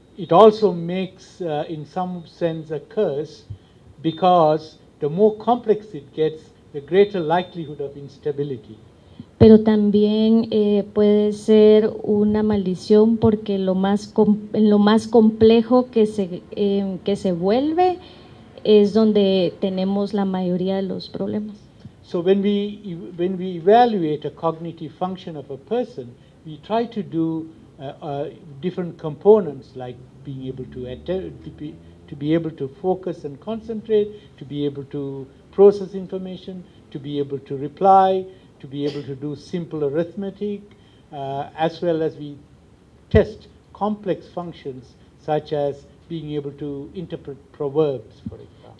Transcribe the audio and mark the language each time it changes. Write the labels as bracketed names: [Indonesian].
[English] It also makes, in some sense, a curse, because the more complex it gets, the greater likelihood of instability. [Spanish] Pero también puede ser una maldición porque lo más complejo que se vuelve es donde tenemos la mayoría de los problemas. [English] So when we evaluate a cognitive function of a person, we try to do different components, like being able to be able to focus and concentrate, to be able to process information, to be able to reply, to be able to do simple arithmetic, as well as we test complex functions such as being able to interpret proverbs, for example.